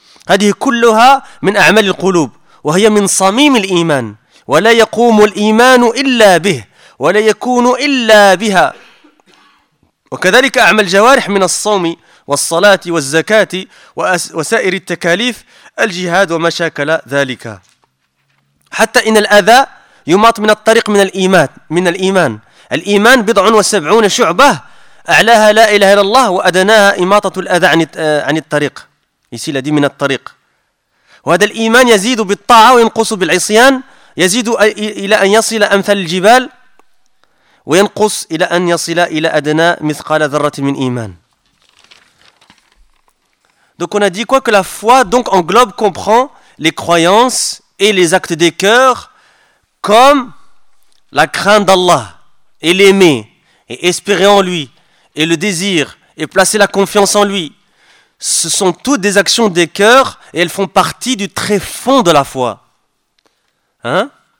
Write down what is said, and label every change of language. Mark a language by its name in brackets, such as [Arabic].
[Arabic] هذه كلها من أعمال القلوب وهي من صميم الإيمان ولا يقوم الإيمان إلا به ولا يكون إلا بها وكذلك أعمال الجوارح من الصوم والصلاة والزكاة وسائر التكاليف الجهاد ومشاكل ذلك حتى إن الأذى يماط من الطريق من الإيمان من الإيمان الإيمان 70 شعبة أعلاها لا إله إلا الله وأدناها إماطة الأذى عن الطريق. [French] Ici, il a dit « [Arabic] minat tariq [French] ». Et cet iman, il y a des taux et des taux de l'aïsian, [Arabic] يزيد إلى أن يصل أمثال الجبال وينقص إلى أن يصل إلى أدنى مثقال ذرة من إيمان. [French] Donc on a dit quoi? Que la foi donc englobe, comprend les croyances et les actes des cœurs comme la crainte d'Allah et l'aimer et espérer en lui et le désir et placer la confiance en lui. Ce sont toutes des actions des cœurs et elles font partie du tréfonds de la foi. Hein?